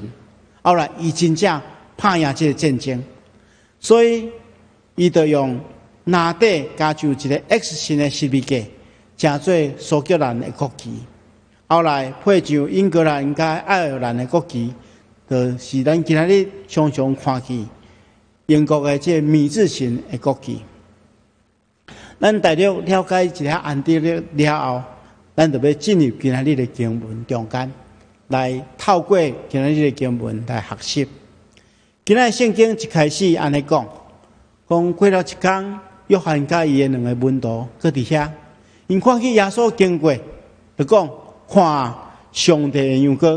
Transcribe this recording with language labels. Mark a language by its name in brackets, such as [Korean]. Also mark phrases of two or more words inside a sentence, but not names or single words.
[Min Nan Chinese] 后来，伊真正打赢这个战争，所以伊就用拿底加上一个 X 型的十字架，成做苏格兰的国旗。后来配上英格兰甲爱尔兰的国旗，就是咱今仔日常常看见英国的这米字形的国旗。咱大约了解一下安德烈了后，咱就要进入今仔日的经文中间，来透过今仔日的经文来学习。今仔圣经一开始安尼讲，过了一天，约翰甲伊的2个门徒搁伫遐，因看见耶稣经过，就讲看上帝的羊羔。